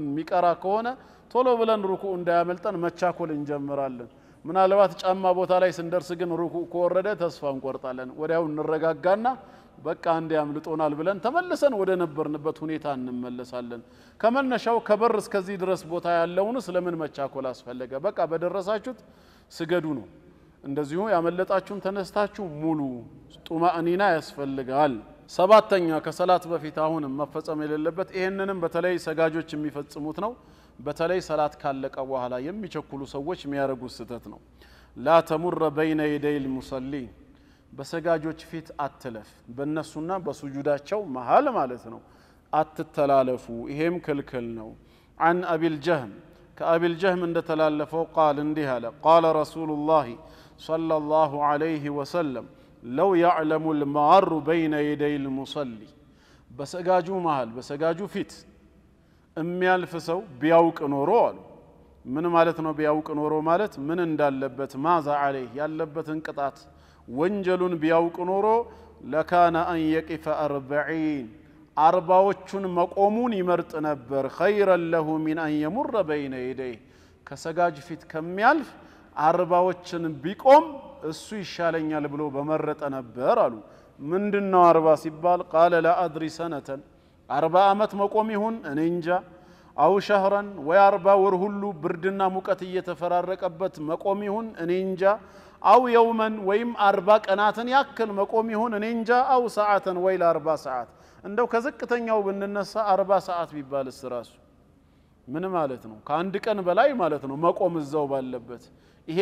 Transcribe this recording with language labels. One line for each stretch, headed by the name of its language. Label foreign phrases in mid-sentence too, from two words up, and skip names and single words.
Amharic: ሚቀራ ከሆነ ቶሎ ብለን ሩኩዑ እንዳያመልጠን መቻኮል እንጀምራለን ምናልባት ጫማ ቦታ ላይ ስንደርስ ግን ሩኩዑ ከወረደ ተስፋ እንቆርጣለን ወዲያው እንረጋጋና በቃ አንዴ ያምልጦናል ብለን ተመልሰን ወደ ነበርንበት ሁኔታ እንመለሳለን ከመነሻው ከበር እስከዚህ ድረስ ቦታ ያለውን ስለምን መቻኮል አስፈለገ በቃ በደረሳችሁት ስገዱ ነው እንደዚሁ ያመለጣችሁን ተነስታችሁ ሙሉ ጡማእኒና ያስፈልጋል ሰባተኛ ከሰላት በፊት አሁንም መፈጸም የሌለበት ይሄንንም በተለይ ሰጋጆች የሚፈጽሙት ነው በተለይ ሰላት ካለቀ በኋላ የሚቸኩሉ ሰዎች የሚያረጉት ስተት ነው
Arabic: لا تمر بين يدي المصلين
Amharic: በሰጋጆች ፊት አትለፍ በእነሱና በሱጁዳቸው መሃል ማለት ነው አትተላለፉ ይሄም ክልክል ነው
Arabic: عن ابي الجهم كابي الجهم
Amharic: እንደተላለፈው قال እንዲህ አለ
Arabic: قال رسول الله صلى الله عليه وسلم لو يعلم المار بين يدي المصلي
Amharic: በሰጋጁ መሃል በሰጋጁ ፊት የሚያልፍ ሰው ቢያውቅ ኖሮ አሉ ምን ማለት ነው ቢያውቅ ኖሮ ማለት ምን እንዳለበት
Arabic: ماذا عليه
Amharic: ያለበትን ቅጣት ወንጀሉን ቢያውቅ ኖሮ
Arabic: لكان أن يقف
Amharic: 40 አርባዎቹን መቆሙን ይመርጥ ነበር
Arabic: خيرا له من ان يمر بين يديه
Amharic: ከሰጋጅ ፊት ከሚያልፍ አርባዎችን ቢቆም እሱ ይሻለኛል ብሎ በመረጠ ነበር አሉ ምንድነው 40 ሲባል
Arabic: قال لا ادري سنه
Amharic: 40 አመት መቆም ይሁን እኔ እንጃ
Arabic: أو شهرا
Amharic: ወይ 40 ወር ሁሉ ብርድና ሙቀት እየተፈራረቀበት መቆም ይሁን እኔ እንጃ
Arabic: أو يوما
Amharic: ወይም 40 ቀናትን ያክል መቆም ይሁን እኔ እንጃ አው ሰዓት ወይ ለ40 ሰዓት እንደው ከዝቅተኛው ብንነሳ 40 ሰዓት ቢባልስ ራሱ ምን ማለት ነው ከአንድ ቀን በላይ ማለት ነው መቆም እዛው ባለበት ይሄ